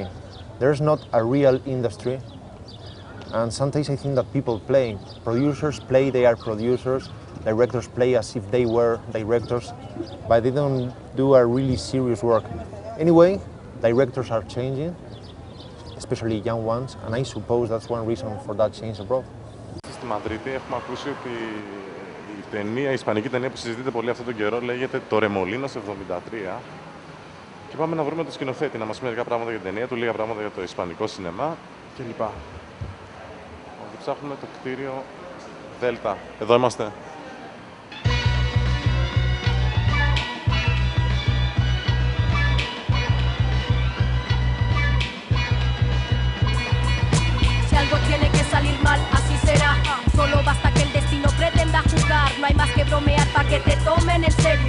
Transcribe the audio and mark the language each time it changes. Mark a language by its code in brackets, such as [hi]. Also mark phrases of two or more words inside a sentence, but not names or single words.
[en] There's not a real industry, and sometimes I think that people play. Producers play, they are producers. Directors play as if they were directors, but they don't do a really serious work. Anyway, directors are changing, especially young ones, and I suppose that's one reason for that change abroad. [el] Στη Μαδρίτη έχουμε ακούσει ότι η ταινία, η ισπανική ταινία που συζητείται πολύ αυτόν τον καιρό λέγεται Torremolinos 73 και πάμε να βρούμε τον σκηνοθέτη, να μας πει μερικά πράγματα για την ταινία του, λίγα πράγματα για το ισπανικό σινεμά κλπ. Εδώ ψάχνουμε το κτίριο Δέλτα. Εδώ είμαστε. [es] Tiene que salir mal, así será. Solo basta que el destino pretenda jugar. No hay más que bromear para que te tomen en serio.